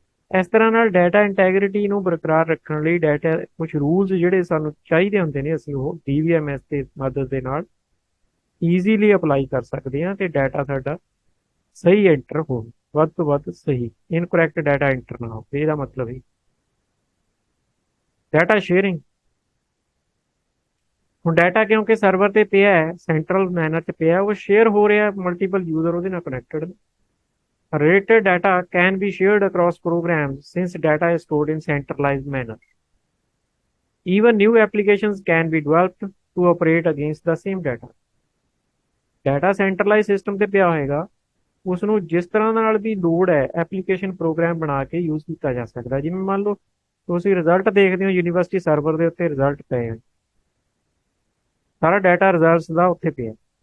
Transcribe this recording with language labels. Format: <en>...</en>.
<pa>ਇਸ ਤਰ੍ਹਾਂ ਨਾਲ ਡਾਟਾ ਇੰਟੈਗ੍ਰਿਟੀ ਨੂੰ ਬਰਕਰਾਰ ਰੱਖਣ ਲਈ ਡਾਟਾ ਕੁਝ ਰੂਲਸ ਜਿਹੜੇ ਸਾਨੂੰ ਚਾਹੀਦੇ ਹੁੰਦੇ ਨੇ, ਅਸੀਂ ਉਹ DBMS ਦੀ ਮਦਦ ਦੇ ਨਾਲ ਈਜ਼ੀਲੀ ਅਪਲਾਈ ਕਰ ਸਕਦੇ ਹਾਂ ਤੇ ਡਾਟਾ ਸਾਡਾ ਸਹੀ ਐਂਟਰ ਹੋਵੇ, ਵੱਧ ਤੋਂ ਵੱਧ ਸਹੀ, ਇਨਕਰੈਕਟ ਡਾਟਾ ਐਂਟਰ ਨਾ ਹੋਵੇ। ਇਹਦਾ ਮਤਲਬ ਹੈ ਡਾਟਾ ਸ਼ੇਅਰਿੰਗ। ਹੁਣ ਡਾਟਾ ਕਿਉਂਕਿ ਸਰਵਰ ਤੇ ਪਿਆ ਹੈ, ਸੈਂਟਰਲ ਮੈਨਰ 'ਚ ਪਿਆ, ਉਹ ਸ਼ੇਅਰ ਹੋ ਰਿਹਾ, ਮਲਟੀਪਲ ਯੂਜ਼ਰ ਉਹਦੇ ਨਾਲ connected.</pa> <en>Related data can be shared across programs since data is stored in centralized manner. Even new applications can be developed to operate against the same data.</en> <pa>Data centralise system ਤੇ ਪਿਆ ਹੋਏਗਾ, ਉਸ ਨੂੰ ਜਿਸ ਤਰ੍ਹਾਂ ਨਾਲ ਵੀ ਲੋੜ ਹੈ ਐਪਲੀਕੇਸ਼ਨ ਪ੍ਰੋਗਰਾਮ ਬਣਾ ਕੇ ਯੂਜ਼ ਕੀਤਾ ਜਾ ਸਕਦਾ। ਜਿਵੇਂ ਮੰਨ ਲਓ ਤੁਸੀਂ ਰਿਜ਼ਲਟ ਦੇਖਦੇ ਹੋ, ਯੂਨੀਵਰਸਿਟੀ ਸਰਵਰ ਦੇ ਉੱਤੇ ਰਿਜ਼ਲਟ ਪਏ ਹਨ, ਸਾਰਾ ਡਾਟਾ ਰਿਜ਼ਲਟਸ ਦਾ ਉੱਥੇ ਪਿਆ।</pa>